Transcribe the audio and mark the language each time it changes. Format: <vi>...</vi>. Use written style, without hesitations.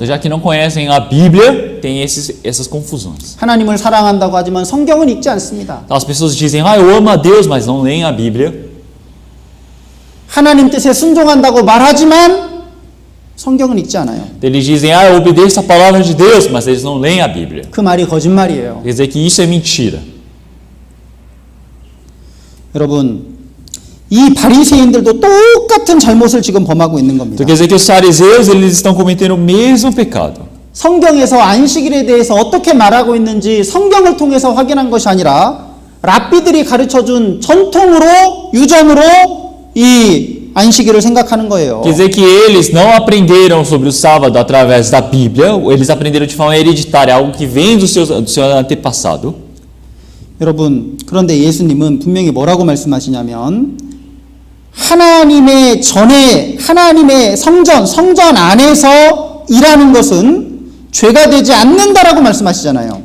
<pt>Então, já que não conhecem a Bíblia, tem essas confusões.</pt> <ko>하나님을 사랑한다고 하지만 성경은 읽지 않습니다.</ko> <pt>Então, as pessoas dizem, eu amo a Deus, mas não leem a Bíblia.</pt> <ko>하나님 뜻에 순종한다고 말하지만 성경은 읽지 않아요.</ko> <pt>Eles dizem, eu obedeço a palavra de Deus, mas eles não leem a Bíblia.</pt> <ko>그 말이 거짓말이에요.</ko> <pt>Quer dizer que isso é mentira.</pt> <ko>여러분, 이 바리새인들도 똑같은 잘못을 지금 범하고 있는 겁니다.</ko> <pt>Então, quer dizer que os fariseus eles estão cometendo o mesmo pecado.</pt> <ko>성경에서 안식일에 대해서 어떻게 말하고 있는지 성경을 통해서 확인한 것이 아니라 랍비들이 가르쳐준 전통으로 유전으로 이 안식일을 생각하는 거예요.</ko> <pt>Quer dizer que eles não aprenderam sobre o sábado através da Bíblia, eles aprenderam de forma hereditária, algo que vem do seu antepassado.</pt> <ko>여러분, 그런데 예수님은 분명히 뭐라고 말씀하시냐면 하나님의 성전 안에서 일하는 것은 죄가 되지 않는다라고 말씀하시잖아요.</ko>